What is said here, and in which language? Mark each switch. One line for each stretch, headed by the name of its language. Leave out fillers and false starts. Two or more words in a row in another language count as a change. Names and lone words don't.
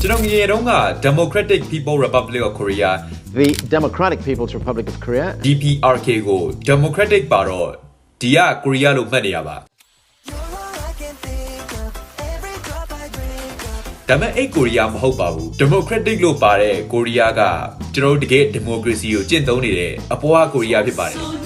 English: Democratic People's Republic of Korea The Democratic People's Republic of Korea
Burmese: DPRK ကို Democratic ပါတော့ဒီကကိုရီးယားလို့မှတ်နေရပါဒါပေမဲ့အဲ့ကိုရီးယားမဟုတ်ပါဘူး Democratic လို့ပါတဲ့ကိုရီးယားကကျွန်တော်တို့တကယ် Democracy ကိုကျင့်သုံးနေတဲ့အပွားကိုရီးယားဖြစ်ပါတယ်